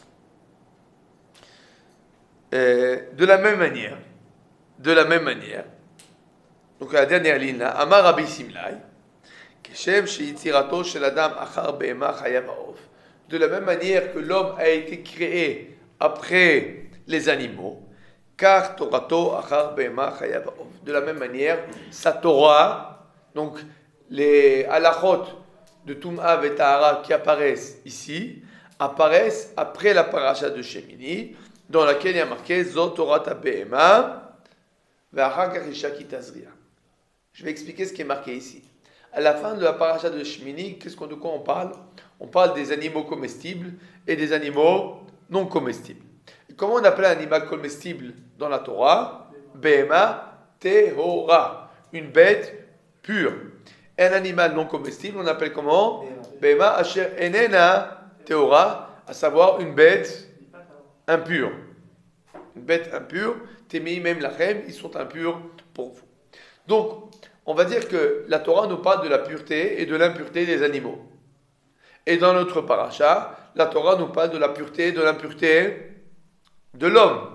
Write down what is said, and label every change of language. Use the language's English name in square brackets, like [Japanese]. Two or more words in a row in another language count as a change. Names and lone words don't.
[French] De la même manière, donc la dernière ligne là, [Hebrew] אמר רבי שמלאי, [French] de la même manière que l'homme a été créé après les animaux, car [Hebrew] תורתו אחר בהמה חיה. [French] De la même manière, sa Torah, donc les halachot de Tum'a et Tahara qui apparaissent ici, apparaissent après la paracha de Shemini, dans laquelle il y a marqué [Hebrew] זאת תורת בהמה ואחר כך אשה כי תזריע. [French] Je vais expliquer ce qui est marqué ici. À la fin de la paracha de Shemini, de quoi on parle? On parle des animaux comestibles et des animaux non comestibles. Et comment on appelle un animal comestible dans la Torah? [Hebrew] בהמה טהורה, [French] une bête pure. Un animal non comestible, on appelle comment? [Hebrew] בהמה אשר איננה טהורה, [French] à savoir une bête impure. Une bête impure, [Hebrew] טמאים הם לכם, [French] ils sont impurs pour vous. Donc, on va dire que la Torah nous parle de la pureté et de l'impureté des animaux. Et dans notre paracha, la Torah nous parle de la pureté et de l'impureté de l'homme.